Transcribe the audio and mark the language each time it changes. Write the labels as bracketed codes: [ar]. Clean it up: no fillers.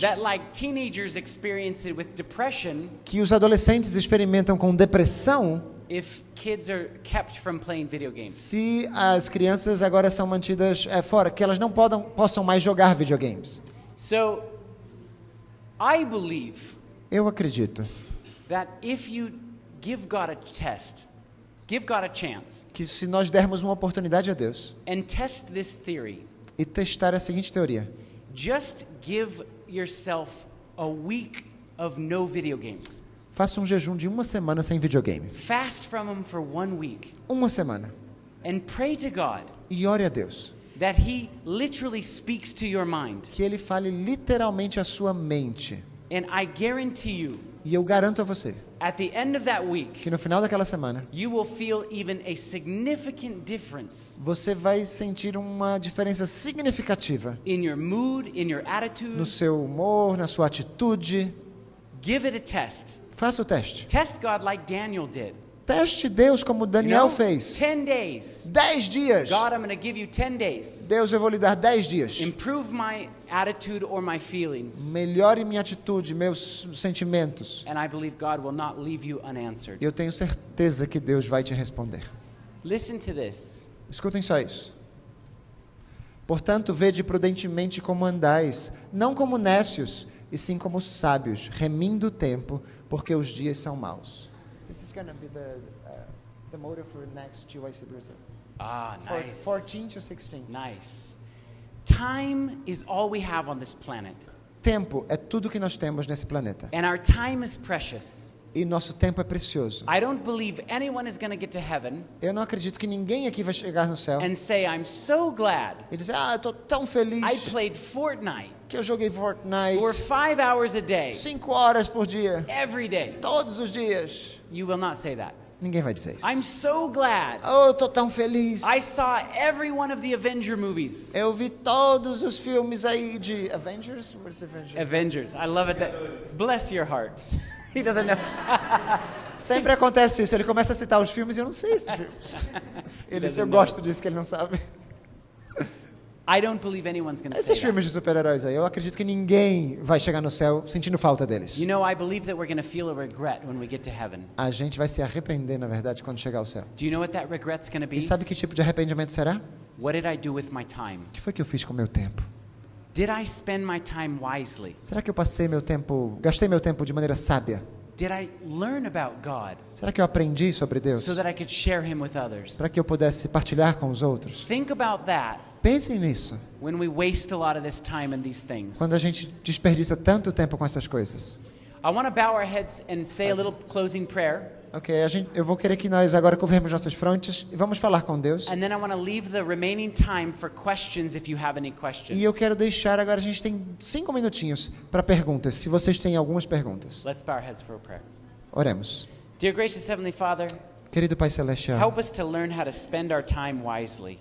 [en] that like teenagers experience it with depression [pt] que os adolescentes experimentam com depressão [en] if kids are kept from playing video games. [pt] se as crianças agora são mantidas fora, que elas não possam mais jogar videogames. [en] So I believe [pt] Eu acredito [en] that if you give God a test, give God a chance, [pt] que se nós dermos uma oportunidade a Deus [en] and test this theory, [pt] e testar a seguinte teoria, [en] just give yourself a week of no video games. [pt] faça um jejum de uma semana sem videogame. [en] Fast from them for 1 week [pt] Uma semana. [en] and pray to God [pt] E ore a Deus. [en] that He literally speaks to your mind. [pt] Que Ele fale literalmente à sua mente. [en] And I guarantee you, [pt] E eu garanto a você [en] at the end of that week, [pt] que no final daquela semana, [en] you will feel even a significant difference [pt] você vai sentir uma diferença significativa [en] in your mood, in your [pt] no [en] attitude. [pt] seu humor, na sua atitude. [en] Give it a test. [pt] Faça o teste. [en] Test God like Daniel did. [pt] Teste Deus como [en] You [pt] Daniel [en] know, [pt] fez. [en] 10 days. [pt] 10 dias. [en] God, I'm going to give you 10 days. [pt] Deus, eu vou lhe dar 10 dias. [en] Improve my attitude or my feelings. [pt] Melhore minha atitude, meus sentimentos. [en] And I believe God will not leave you unanswered. [pt] E eu tenho certeza que Deus vai te responder. [en] Listen to this. [pt] Escutem só isso. Portanto, vede prudentemente como andais, não como nécios, e sim como sábios, remindo o tempo, porque os dias são maus. [en] This is going to be the motto for next GYC Brazil. Ah, nice. 14 to 16. Nice. Time is all we have on this planet. [pt] Tempo é tudo que nós temos nesse planeta. [en] And our time is precious. [pt] E nosso tempo é precioso. [en] I don't believe anyone is going to get to heaven [pt] Eu não acredito que ninguém aqui vai chegar no céu [en] and say, I'm so glad [pt] e dizer, eu estou tão feliz [en] I played Fortnite [pt] que eu joguei Fortnite [en] for 5 hours a day, [pt] 5 horas por dia, [en] every day. [pt] todos os dias. [en] You will not say that. [pt] Ninguém vai dizer isso. [en] I'm so glad. [pt] Oh, eu tô tão feliz. [en] I saw every one of the Avenger movies. [pt] Eu vi todos os filmes aí de Avengers. [en] What is Avengers? Avengers. I love it. Bless your heart. He doesn't know. [pt] Sempre acontece isso. Ele começa a citar os filmes e eu não sei esses filmes. Eu gosto disso que ele não sabe. [en] I don't believe anyone's going to say [pt] Esses [en] that. [pt] filmes de super-heróis aí, eu acredito que ninguém vai chegar no céu sentindo falta deles. [en] You know, I believe that we're going to feel a regret when we get to heaven. [pt] A gente vai se arrepender, na verdade, quando chegar ao céu. [en] Do you know what that regret's going to be? [pt] E sabe que tipo de arrependimento será? [en] What did I do with my time? [pt] O que foi que eu fiz com o meu tempo? [en] Did I spend my time wisely? [pt] Será que eu gastei meu tempo de maneira sábia? [en] Did I learn about God [pt] Será que eu aprendi sobre Deus? [en] so that I could share him with others? [pt] Para que eu pudesse partilhar com os outros? [en] Think about that [pt] Pensem nisso. [en] when we waste a lot of this time in these things. [pt] Quando a gente desperdiça tanto tempo com essas coisas. [en] I want to bow our heads and say a little closing prayer. [pt] Ok, eu vou querer que nós agora curvemos nossas frontes e vamos falar com Deus. [en] And then I want to leave the remaining time for questions if you have any questions. [pt] E eu quero deixar agora, a gente tem 5 minutinhos para perguntas, se vocês têm algumas perguntas. [en] Let's bow our heads for a prayer. [pt] Oremos. [en] Dear gracious Heavenly Father, [pt] Querido Pai Celestial, [en] help us to learn how to spend our time wisely.